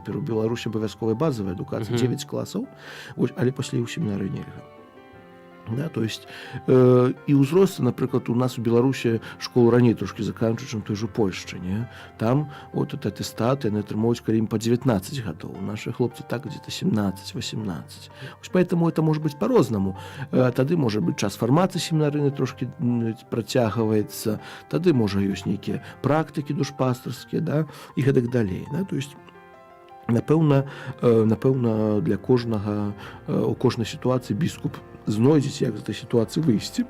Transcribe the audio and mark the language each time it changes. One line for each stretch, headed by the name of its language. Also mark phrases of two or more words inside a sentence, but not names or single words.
Belarusian: У Беларусі абавязковая базавая адукацыя, 9 класаў, але пасля ў семінары нельга. Да,
Russian: то есть
Belarusian: і ўзросты, напрыклад, у нас у Беларусі школу раней трошкі заканчваюць, чым
Russian: той же
Belarusian: Польшчы, не? Там
Russian: вот это
Belarusian: атэстаты яны атрымоўваюць, калі ім па 19 гадоў. Нашы хлопцы так где-то 17-18.
Russian: Поэтому это может быть по-рознаму.
Belarusian: Тады можа быць час фармацыі семінарыйнай трошкі працягваецца, тады можа ёсць нейкія практыкі душпастарскія, да, і гэтак далей.
Russian: Да? То есть
Belarusian: напэўна, для кожнага, у кожнай сітуацыі біскуп знойдзець, як з этой сітуацыі выйсці.